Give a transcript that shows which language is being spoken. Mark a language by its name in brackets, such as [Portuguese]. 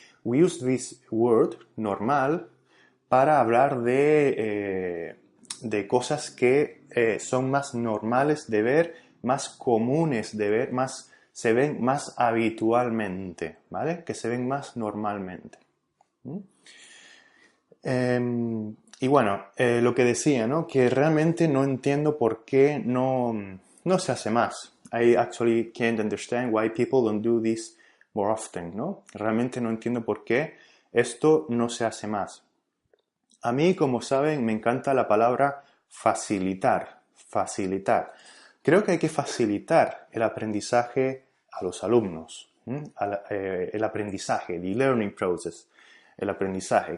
[English] We use this word, [Spanish] normal, para hablar de cosas que son más normales de ver, más comunes de ver, se ven más habitualmente, ¿vale? Que se ven más normalmente. Y bueno, lo que decía, ¿no? Que realmente no entiendo por qué no se hace más. [English] I actually can't understand why people don't do this more often, ¿no? [Spanish] Realmente no entiendo por qué esto no se hace más. A mí, como saben, me encanta la palabra facilitar. Facilitar. Creo que hay que facilitar el aprendizaje a los alumnos. El aprendizaje, [English] the learning process. [Spanish] El aprendizaje.